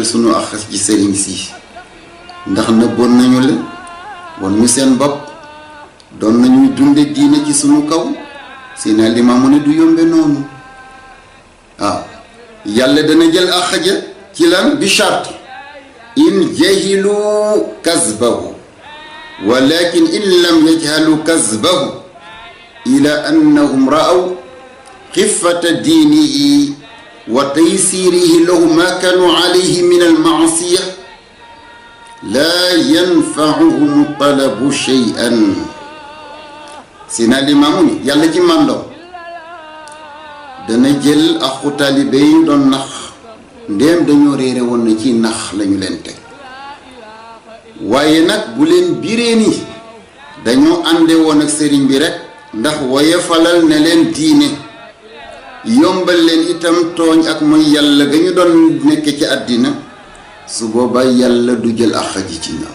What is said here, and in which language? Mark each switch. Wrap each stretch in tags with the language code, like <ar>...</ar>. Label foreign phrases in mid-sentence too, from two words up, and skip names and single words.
<wo>sunu àq ci sëriñ si ndax nëbboon nañu la won ñu seen bopp doon nañuy dunde diine ci sunu kaw Seydina Limaamu ne du yombe noonu waaw yàlla dana jël àq ja ci lan bi charte</wo> <ar>إن جهلوا كسبه ولكن إن لم يجهلوا كسبه إلا أنهم رأوا خفة دينه وتيسيره له ما كانوا عليه من المعاصي لا ينفعهم طلب شيئا.</ar> <wo>Seydina Limaamu ni yàlla ci màndoom dana jël aqu taalibe yi doon nax ndéem dañoo réere woon na ci nax lañu leen teg, waaye nag bu leen biree ni dañoo ànde woon ak sëriñ bi rekk ndax woyefalal ne leen diine, yombal leen itam tooñ ak mooy yàlla ga ñu doon nekke ci àddina, su boobaa yàlla du jël àq ji ci ñoom.</wo>